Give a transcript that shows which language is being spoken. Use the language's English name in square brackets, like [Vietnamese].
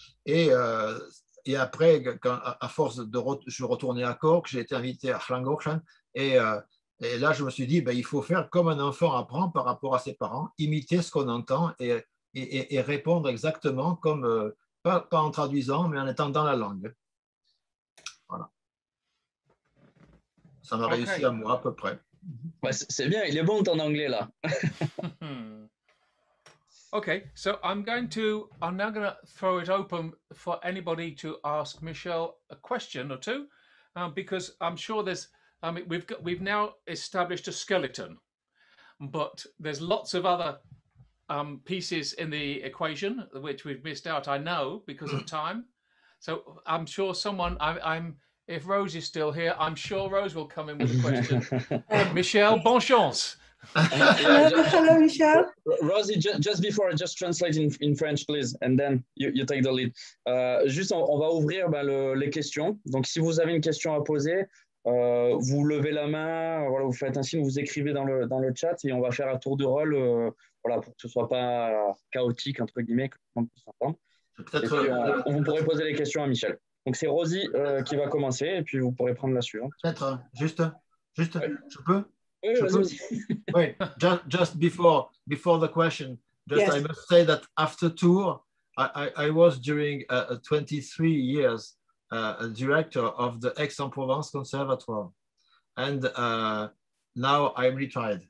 [French] Et après, à force je suis retourné à Cork, j'ai été invité à Llangollen, et là, je me suis dit, ben, il faut faire comme un enfant apprend par rapport à ses parents, imiter ce qu'on entend et répondre exactement comme, pas en traduisant, mais en étant dans la langue. Voilà. Ça m'a réussi à moi à peu près. Ouais, c'est bien, il est bon ton anglais là. [English] Okay, so I'm now going to throw it open for anybody to ask Michel a question or two, because I'm sure we've now established a skeleton, but there's lots of other pieces in the equation which we've missed out, I know, because of time. So I'm sure if Rose is still here, I'm sure Rose will come in with a question. [French] Michel, bonne chance. [English] Hello, Michel. Rosie, just before, just translate in French, please, and then you take the lead. [French] Juste, on va ouvrir les questions. Donc, si vous avez une question à poser, vous levez la main, voilà, vous faites un signe, vous écrivez dans le chat, et on va faire un tour de rôle, voilà, pour que ce soit pas chaotique, entre guillemets, que tout le monde puisse s'entendre. Et puis, vous pourrez poser les questions à Michel. Donc, c'est Rosie qui va commencer, et puis vous pourrez prendre la suivante. Peut-être, juste, je peux? Oui, [English] just before the question, Yes. I must say that after tour, I was during 23 years a director of the Aix-en-Provence Conservatoire, and now I'm retired.